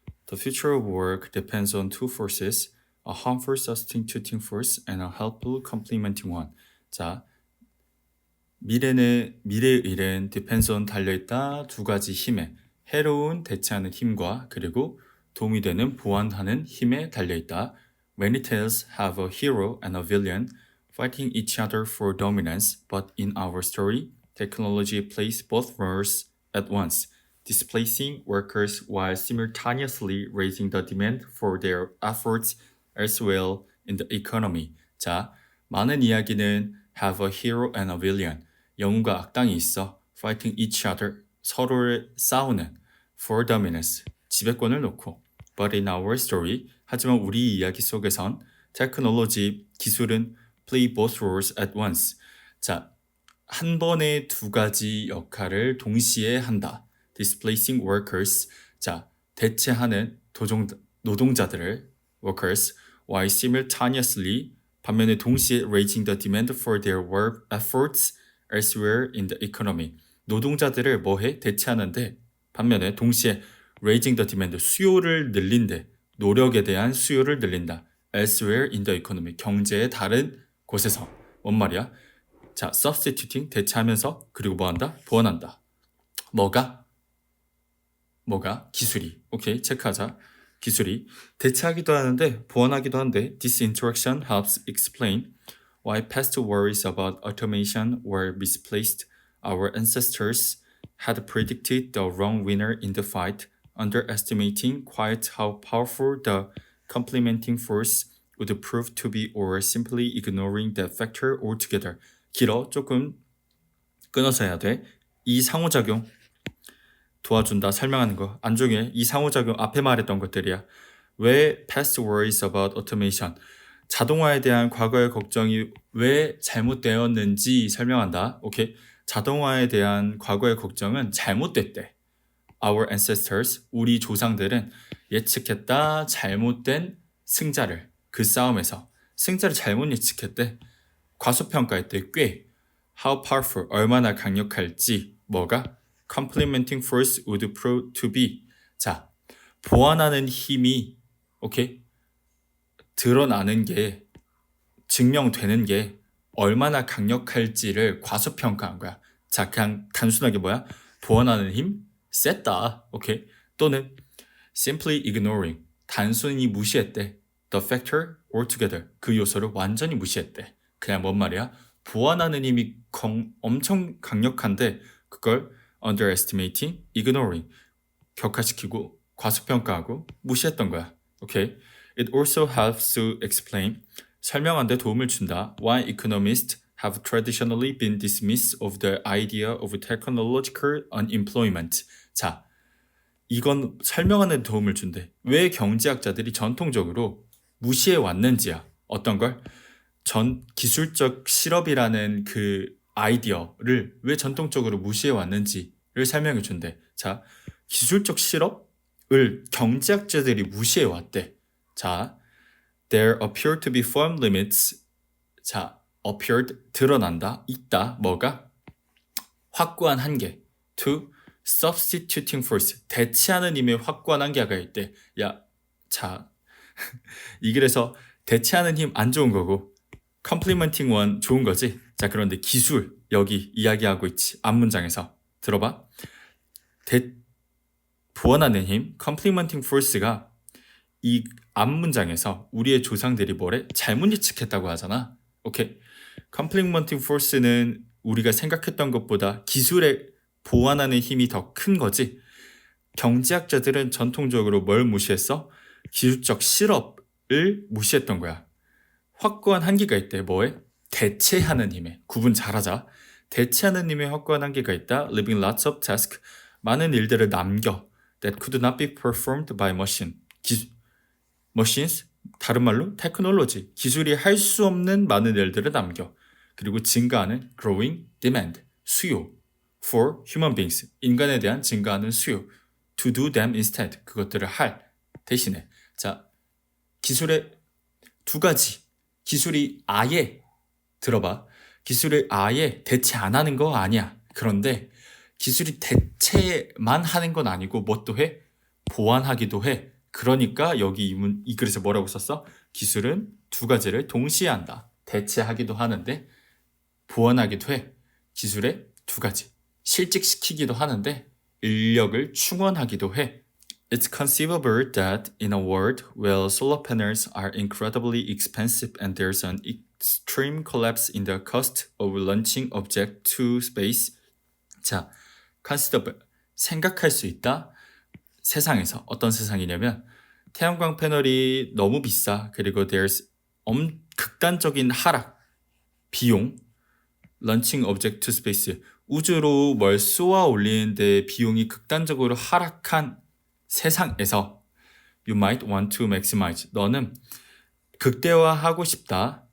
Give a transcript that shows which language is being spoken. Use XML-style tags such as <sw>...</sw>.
<en>The future of work depends on two forces, a harmful substituting force and a helpful complementing one.</en> <ko>자, 미래의 일은</ko> <en>depends on</en> <ko>달려있다 두 가지 힘에 해로운 대체하는 힘과 그리고 도움이 되는 보완하는 힘에 달려있다.</ko> <en>Many tales have a hero and a villain fighting each other for dominance, but in our story, technology plays both roles at once, displacing workers while simultaneously raising the demand for their efforts elsewhere in the economy.</en> <ko>자, 많은 이야기는</ko> <en>have a hero and a villain.</en> <ko>영웅과 악당이 있어.</ko> <en>fighting each other.</en> <ko>서로를 싸우는.</ko> <en>for dominance.</en> <ko>지배권을 놓고.</ko> <en>But in our story.</en> <ko>하지만 우리 이야기 속에선</ko> <en>technology, 기술은 play both roles at once.</en> <ko>자, 한 번에 두 가지 역할을 동시에 한다.</ko> <en>displacing workers.</en> <ko>자, 대체하는 노동자들을</ko> <en>workers while simultaneously</en> <ko>반면에 동시에</ko> <en>raising the demand for their work efforts elsewhere in the economy.</en> <ko>노동자들을 뭐해? 대체하는데 반면에 동시에</ko> <en>raising the demand,</en> <ko>수요를 늘린대. 노력에 대한 수요를 늘린다.</ko> <en>elsewhere in the economy,</en> <ko>경제의 다른 곳에서. 뭔 말이야? 자, substituting, 대체하면서 그리고 뭐한다? 보완한다. 뭐가? 기술이. 오케이, 체크하자. 기술이 대체하기도 하는데 보완하기도 한데</ko> <en>this interaction helps explain why past worries about automation were misplaced. Our ancestors had predicted the wrong winner in the fight, underestimating quite how powerful the complementing force would prove to be or simply ignoring that factor altogether.</en> <ko>길어, 조금 끊어서 해야 돼. 이 상호작용 도와준다, 설명하는 거. 안중에 이 상호작용 앞에 말했던 것들이야. 왜</ko> <en>past worries about automation,</en> <ko>자동화에 대한 과거의 걱정이 왜 잘못되었는지 설명한다. 오케이? 자동화에 대한 과거의 걱정은 잘못됐대.</ko> <en>Our ancestors,</en> <ko>우리 조상들은 예측했다 잘못된 승자를, 그 싸움에서 승자를 잘못 예측했대. 과소평가했대. 꽤.</ko> <en>How powerful,</en> <ko>얼마나 강력할지. 뭐가?</ko> <en>Complementing force would prove to be.</en> <ko>자, 보완하는 힘이 오케이? 드러나는 게, 증명되는 게 얼마나 강력할지를 과소평가한 거야. 자, 그냥 단순하게 뭐야? 보완하는 힘? 셌다. 오케이? 또는</ko> <en>simply ignoring,</en> <ko>단순히 무시했대.</ko> <en>The factor altogether,</en> <ko>그 요소를 완전히 무시했대. 그냥 뭔 말이야? 보완하는 힘이 엄청 강력한데 그걸</ko> <en>underestimating, ignoring,</en> <ko>격하시키고 과소평가하고 무시했던 거야. 오케이?</ko> <en>It also helps to explain,</en> <ko>설명하는 데 도움을 준다.</ko> <en>Why economists have traditionally been dismissive of the idea of technological unemployment.</en> <ko>자, 이건 설명하는 데 도움을 준대. 왜 경제학자들이 전통적으로 무시해 왔는지야. 어떤 걸? 기술적 실업이라는 그 아이디어를 왜 전통적으로 무시해 왔는지를 설명해 준대. 자, 기술적 실업을 경제학자들이 무시해 왔대.</ko> <en>자, there appear to be firm limits.</en> <ko>자, appeared, 드러난다, 있다, 뭐가? 확고한 한계.</ko> <en>to substituting force,</en> <ko>대체하는 힘의 확고한 한계가 있대. 야, 자, 이 글에서 대체하는 힘 안 좋은 거고</ko> <en>complementing one</en> <ko>좋은 거지. 자, 그런데 기술 여기 이야기하고 있지. 앞문장에서 들어봐. 보완하는 힘,</ko> <en>complementing force</en> <ko>가 이 앞문장에서 우리의 조상들이 뭐래? 잘못 예측했다고 하잖아. 오케이.</ko> <en>complementing force</en> <ko>는 우리가 생각했던 것보다 기술에 보완하는 힘이 더 큰 거지. 경제학자들은 전통적으로 뭘 무시했어? 기술적 실업을 무시했던 거야. 확고한 한계가 있대. 뭐에? 대체하는 힘에. 구분 잘하자. 대체하는 힘에 확고한 한계가 있다.</ko> <en>Leaving lots of tasks,</en> <ko>많은 일들을 남겨.</ko> <en>That could not be performed by machines,</en> <ko>다른 말로 테크놀로지, 기술이 할 수 없는 많은 일들을 남겨. 그리고 증가하는</ko> <en>growing demand,</en> <ko>수요.</ko> <en>For human beings,</en> <ko>인간에 대한 증가하는 수요.</ko> <en>To do them instead,</en> <ko>그것들을 할 대신에. 자, 기술의 두 가지. 기술이 아예, 들어봐. 기술을 아예 대체 안 하는 거 아니야. 그런데 기술이 대체만 하는 건 아니고 뭣도 해? 보완하기도 해. 그러니까 여기 이 글에서 뭐라고 썼어? 기술은 두 가지를 동시에 한다. 대체하기도 하는데 보완하기도 해. 기술의 두 가지. 실직시키기도 하는데 인력을 충원하기도 해.</ko> <en>It's conceivable that in a world where solar panels are incredibly expensive and there's an extreme collapse in the cost of launching object to space.</en> <ko>자, conceivable. 생각할 수 있다. 세상에서 어떤 세상이냐면 태양광 패널이 너무 비싸. 그리고 there's 극단적인 하락, 비용,</ko> <en>launching object to space,</en> <ko>우주로 뭘 쏘아 올리는데 비용이 극단적으로 하락한 세상에서</ko> <en>you might want to maximize,</en> <ko>너는 극대화하고 싶다.</ko>